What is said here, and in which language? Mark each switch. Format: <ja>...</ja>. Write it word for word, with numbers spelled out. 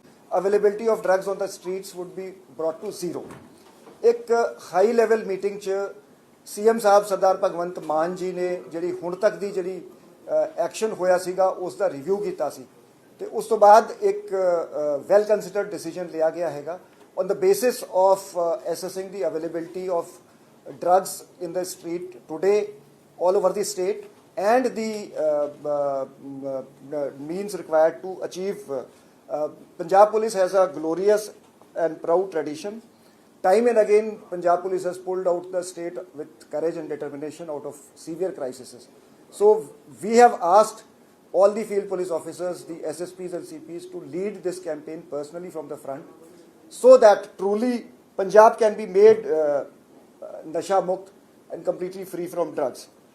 <en>Availability of drugs on the streets would be brought to zero.</en> <pa>ਇੱਕ high level meeting 'ਚ CM ਸਾਹਿਬ ਸਰਦਾਰ ਭਗਵੰਤ ਮਾਨ ਜੀ ਨੇ ਜਿਹੜੀ ਹੁਣ ਤੱਕ ਦੀ ਜਿਹੜੀ ਐਕਸ਼ਨ ਹੋਇਆ ਸੀਗਾ ਉਸ ਦਾ ਰਿਵਿਊ ਕੀਤਾ ਸੀ ਤੇ ਉਸ ਤੋਂ ਬਾਅਦ ਇੱਕ ਵੈਲ ਕੰਸੀਡਰਡ ਡਿਸੀਜਨ ਲਿਆ ਗਿਆ ਹੈਗਾ</pa> <en>On the basis of assessing the availability of drugs in the street today all over the state and the uh, uh, uh, means required to achieve. Uh, Punjab Police has a glorious and proud tradition. Time and again, Punjab Police has pulled out the state with courage and determination out of severe crises. So we have asked all the field police officers, the S S Ps and C Ps to lead this campaign personally from the front so that truly Punjab can be made uh, Nasha Mukt and completely free from drugs.</en>